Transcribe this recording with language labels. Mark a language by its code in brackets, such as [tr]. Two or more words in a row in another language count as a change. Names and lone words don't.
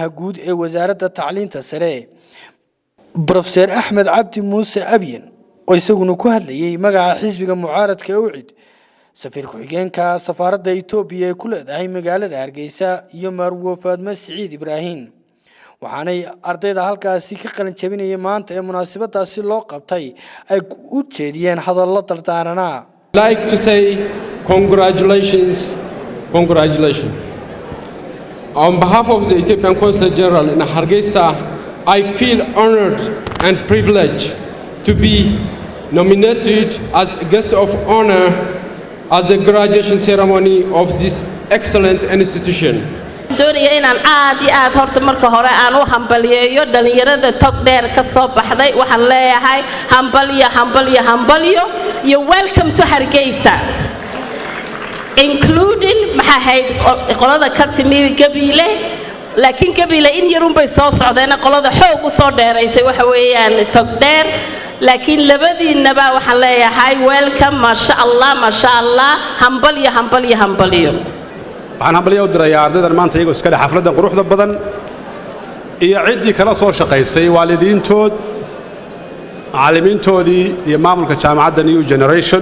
[so] guud ee wasaaradda tacliinta sare Professor Ahmed Cabdi Muuse Abiyan oo isaguna ku hadlayay magaca xisbiga mucaaradka UCID safiir ku-xigeenka safaaradda Itoobiya ee ku leedahay magaalada Hargeysa iyo Marwo Faadma Saciid Ibrahim waxaanay ardayda halkaasi ka qalin jabinayay maanta ee munaasabadaasi loo qabtay ay u jeediyeen hadallo dardaaranaa [en] like to say congratulations on behalf of the Ethiopian Consul General in Hargeisa, I feel honored and privileged to be nominated as a guest of honor at the graduation ceremony of this excellent institution. [so] doonaya inaan aad iyo aad horta marka hore aan u hambaliyeeyo dhalinyarada tog dheer ka soo baxday waxaan leeyahay hambaliyo iyo [en] welcome to Hargeisa [so] including maxahayd qolada ka timi Gabiley laakiin Gabiley in yarun bay soo socdeen qolada xoog u soo dheeraysay waxa weeyaan tog dheer laakiin labadiinaba waxaan leeyahay welcome ma sha Allah hambaliyo waxaan hambaliyo u dirayaa ardaydan maanta iyagoo iska leh xafladda quruxda badan iyo ciddii kala soo shaqaysay waalidiintood macallimiintoodii iyo maamulka jaamacadda New Generation